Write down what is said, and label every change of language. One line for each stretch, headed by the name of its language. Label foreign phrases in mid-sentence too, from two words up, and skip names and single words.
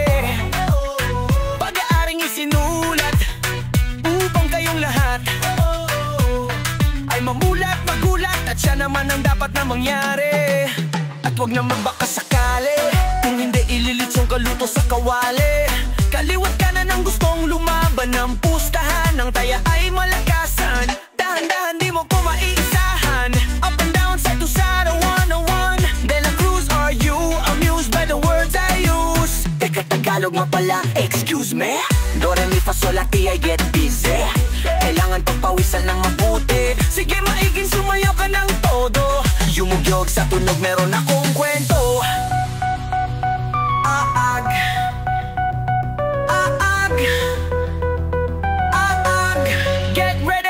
Filipino: Pag-aaring isinulat upang kayong lahat ay mamulat, magulat, at siya naman ang dapat na mangyari. At huwag naman baka sakali, kung hindi ililitsong kaluto sa kawali. Kaliwat ka na ng gustong lumaban ng pustahan, ng taya ay malakasan. Dahan-dahan di mo ko maiisahan.
English: Up and down, side to side, 101 De La Cruz, are you amused by the words I use?
Filipino: Teka, Tagalog nga pala,
English: excuse me. Do, re, mi, fa, sol, la, ti, I get busy.
Filipino: Kailangan pagpawisan ng mabuti. Sige, maiging sumayaw ka ng todo. Yumugyog sa tunog, meron akong kwento. Aag, aag, aag,
English: get ready.